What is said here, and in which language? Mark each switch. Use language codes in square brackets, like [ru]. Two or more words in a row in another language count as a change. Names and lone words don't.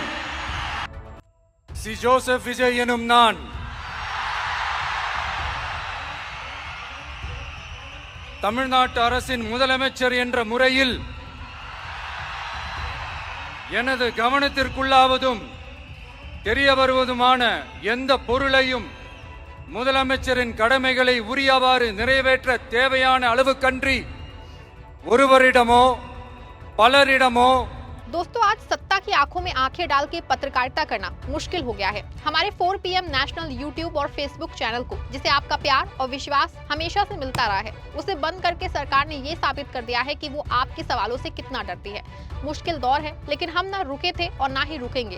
[ta] சி ஜோசப் விஜய் எனும் நான் தமிழ்நாட்டு அரசின் முதலமைச்சர் என்ற முறையில் எனது கவனத்திற்குள்ளாவதும் தெரிய வருவதுமான எந்த பொருளையும் முதலமைச்சரின் கடமைகளை உரியவாறு நிறைவேற்ற தேவையான அளவுக்கன்றி ஒருவரிடமோ பலரிடமோ। [hi] दोस्तों, आज सत्ता की आंखों में आंखें डाल के पत्रकारिता करना मुश्किल हो गया है। हमारे 4 PM नेशनल यूट्यूब और फेसबुक चैनल को, जिसे आपका प्यार और विश्वास हमेशा से मिलता रहा है, उसे बंद करके सरकार ने ये साबित कर दिया है कि वो आपके सवालों से कितना डरती है। मुश्किल दौर है, लेकिन हम ना रुके थे और ना ही रुकेंगे।